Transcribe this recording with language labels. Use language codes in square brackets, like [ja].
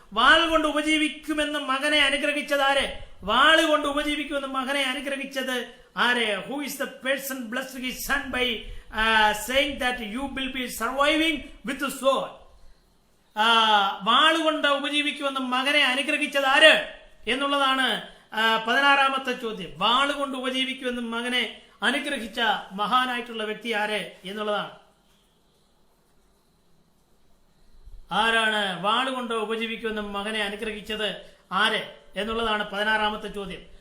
[ml] വാൾ കൊണ്ട് ഉപജീവിക്കുമെന്ന് മകനെ അനുഗ്രഹിച്ചത് ആര്? വാള് കൊണ്ട് ഉപജീവിക്കുമെന്ന് മകനെ അനുഗ്രഹിച്ചത് ആര്? [en] Who is the person blessed his son by saying that you will be surviving with the sword? [ml] വാള് കൊണ്ട് ഉപജീവിക്കുമെന്ന് മകനെ അനുഗ്രഹിച്ചത് ആര് എന്നുള്ളതാണ് 16ാമത്തെ ചോദ്യം. വാള് കൊണ്ട് ഉപജീവിക്കുമെന്ന് മകനെ അനുഗ്രഹിച്ച മഹാനായിട്ടുള്ള വ്യക്തി ആര് എന്നുള്ളതാണ്. ആരാണ് വാള് കൊണ്ട് ഉപജീവിക്കുമെന്ന് മകനെ അനുഗ്രഹിച്ചത് ആര് എന്നുള്ളതാണ് 16ാമത്തെ ചോദ്യം.